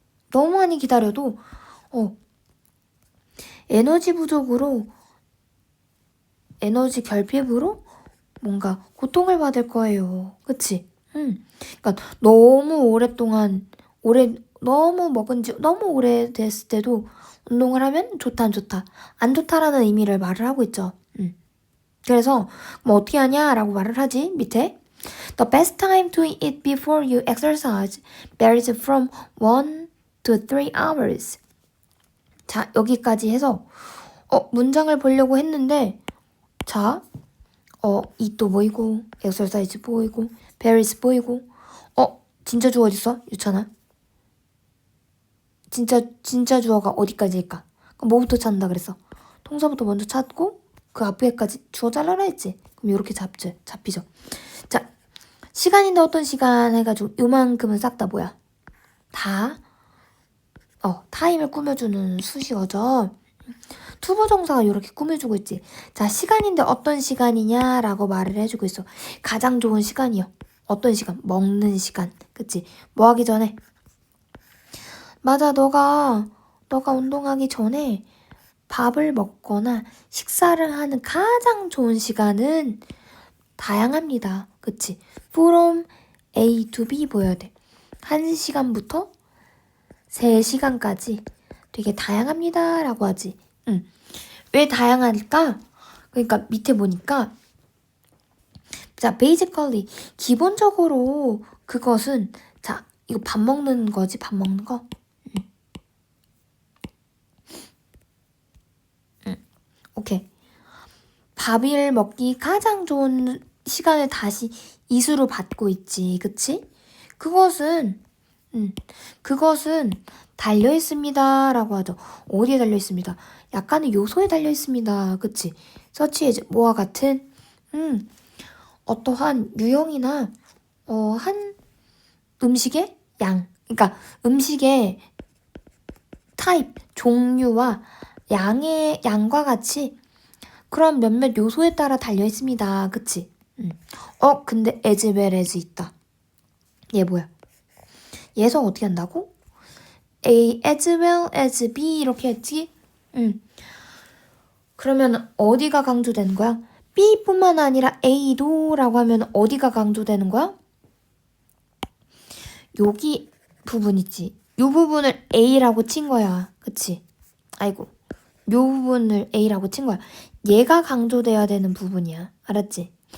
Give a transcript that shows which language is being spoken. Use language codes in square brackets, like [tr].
[ko] 너무 많이 기다려도 에너지 부족으로 에너지 결핍으로 뭔가 고통을 받을 거예요. 그치? 그러니까 너무 오랫동안 너무 먹은 지 너무 오래됐을 때도 운동을 하면 좋다 안 좋다 안 좋다라는 의미를 말을 하고 있죠. 그래서 뭐 어떻게 하냐라고 말을 하지 밑에 [en] The best time to eat before you exercise varies from 1 to 3 hours. [ko] 자 여기까지 해서 문장을 보려고 했는데 자 eat도 보이고 exercise 보이고 varies 보이고 진짜 주어 어딨어? 유찬아 진짜 주어가 어디까지일까? 그럼 뭐부터 찾는다 그랬어? 동사부터 먼저 찾고 그 앞에까지 주어 잘라라 했지. 그럼 이렇게 잡히죠. 자, 시간인데 어떤 시간 해가지고 요만큼은 싹 다 뭐야? 다 타임을 꾸며주는 수식어죠. 투부정사가 이렇게 꾸며주고 있지. 자, 시간인데 어떤 시간이냐라고 말을 해주고 있어. 가장 좋은 시간이요. 어떤 시간? 먹는 시간. 그치? 뭐 하기 전에? 맞아, 너가 운동하기 전에 밥을 먹거나 식사를 하는 가장 좋은 시간은 다양합니다. 그치? From A to B 보여야 돼. 1시간부터 3시간까지 되게 다양합니다. 라고 하지. 왜 다양할까? 그러니까 밑에 보니까 자, basically 기본적으로 그것은 자, 이거 밥 먹는 거지. 밥 먹는 거. 오케이. 밥을 먹기 가장 좋은 시간을 다시 이수로 받고 있지. 그치? 그것은 그것은 달려있습니다 라고 하죠. 어디에 달려있습니다? 약간의 요소에 달려있습니다. 그치? such as 뭐와 같은 어떠한 유형이나 한 음식의 양, 그러니까 음식의 타입, 종류와 양과 같이 그런 몇몇 요소에 따라 달려있습니다. 그치? 근데 as well as 있다. 얘 뭐야? 얘서 어떻게 한다고? A as well as B 이렇게 했지? 그러면 어디가 강조되는 거야? B뿐만 아니라 A도 라고 하면 어디가 강조되는 거야? 여기 부분 있지. 요 부분을 A라고 친 거야. 그치? 아이고. 요 부분을 A라고 친 거야. 얘가 강조돼야 되는 부분이야. 알았지?